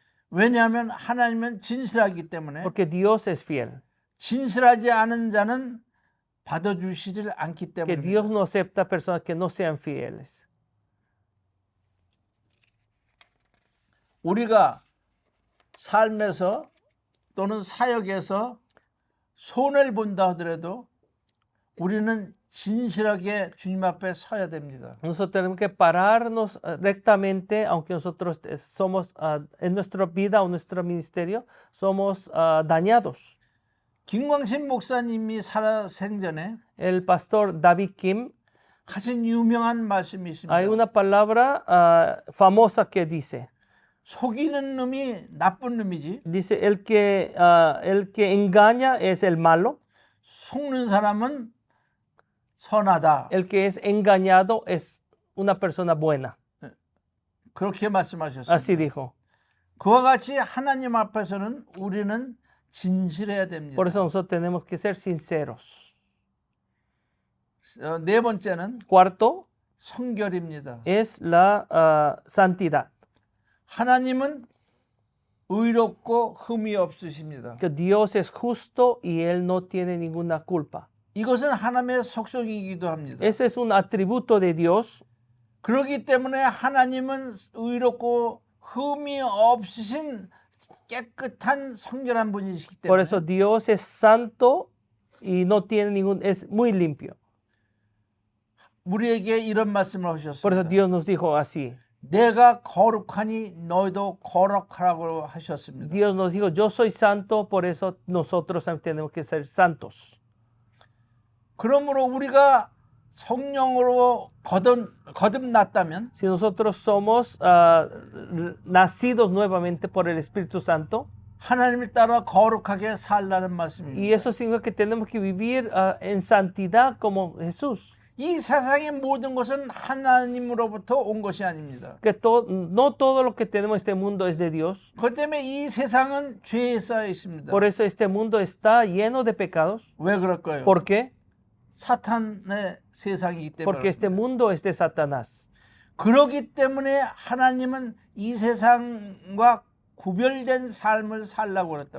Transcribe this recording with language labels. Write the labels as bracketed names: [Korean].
[Korean] 왜냐하면 하나님은 진실하기 때문에 [Spanish] Porque Dios es fiel. [Korean] 진실하지 않은 자는 받아주시질 않기 [Spanish] Que [Korean] 때문에 [Spanish] Dios no acepta personas que no sean fieles. [Korean] 우리가 삶에서 또는 사역에서 손해를 본다 하더라도 우리는 진실하게 주님 앞에 서야 됩니다. [Spanish] Nosotros tenemos que pararnos rectamente, aunque nosotros somos en nuestra vida o nuestro ministerio somos dañados. [Korean] 김광신 목사님이 살아생전에 [Spanish] El pastor David Kim, [Korean] 하신 유명한 말씀이 있습니다. [Spanish] hay una palabra famosa que dice, [Korean] 속이는 놈이 나쁜 놈이지 [Spanish] el que engaña es el malo, [Korean] 속는 사람은 선하다. [Spanish] El que es engañado es una persona buena. [Korean] 그렇게 말씀하셨습니다. [Spanish] Así dijo. [Korean] 그와 같이 하나님 앞에서는 우리는 진실해야 됩니다. [Spanish] Por eso nosotros tenemos que ser sinceros. [Korean] 네 번째는 [Spanish] Cuarto [Korean] 성결입니다. [Spanish] es la santidad. [Korean] 하나님은 의롭고 흠이 없으십니다. [Spanish] Que Dios es justo y Él no tiene ninguna culpa. [Korean] 이것은 하나님의 속성이기도 합니다. [Spanish] Ese es un atributo de Dios. [Korean] 그렇기 때문에 하나님은 의롭고 흠이 없으신 깨끗한 성결한 분이시기 [Spanish] Por [Korean] 때문에 [Spanish] eso Dios es santo y no tiene ningún, es muy limpio. [Korean] 우리에게 이런 말씀을 [Spanish] Por eso [Korean] 하셨습니다. [Spanish] Dios nos dijo así. [Korean] 내가 거룩하니 너희도 거룩하라고 하셨습니다. [Spanish] Dios nos dijo, yo soy santo, por eso nosotros también tenemos que ser santos. [Korean] 그러므로 우리가 성령으로 거듭났다면 [Spanish] Si nosotros somos nacidos nuevamente por el Espíritu Santo, [Korean] 하나님을 따라 거룩하게 살라는 말씀입니다. [Spanish] y eso significa que tenemos que vivir en santidad como Jesús. [Korean] 이 세상의 모든 것은 하나님으로부터 온 것이 아닙니다. [Spanish] Que no todo lo que tenemos en este mundo es de Dios. [Korean] 그것 때문에 이 세상은 죄에 쌓여 있습니다. [Spanish] Por eso este mundo está lleno de pecados. [Korean] 왜 그럴까요? [Spanish] ¿Por qué? [Korean] 사탄의 세상이기 때문에. [Spanish] Porque este mundo es de Satanás. [Korean] 그렇기 때문에 하나님은 이 세상과 구별된 삶을 살라고 그랬다.